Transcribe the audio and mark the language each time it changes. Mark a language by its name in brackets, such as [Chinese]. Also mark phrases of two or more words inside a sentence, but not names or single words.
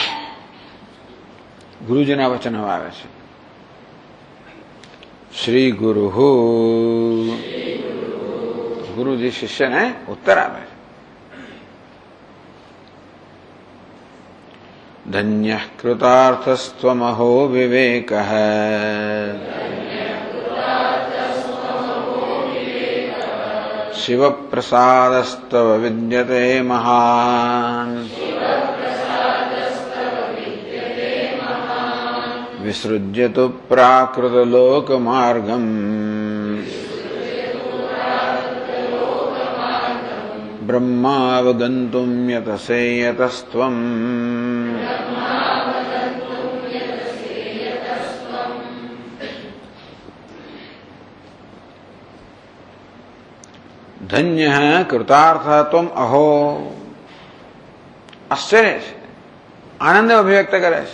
[Gujarati] ગુરુજીના વચન હવે આવે છે। શ્રી ગુરુ, ગુરુજી શિષ્યને ઉત્તર આપે છે। [Sanskrit] धन्य कृतार्थस्त्वमहो विवेकः, शिव प्रसादस्तव विद्यते महान्, विसृज्य तु प्राकृतलोकमार्गम्, ब्रह्मावगन्तुं यतसे यतस्त्वम्। धन्य कृतार्थ त्वम अहो, [Gujarati] આશ્ચર્ય છે, આનંદ અભિવ્યક્ત કરે છે।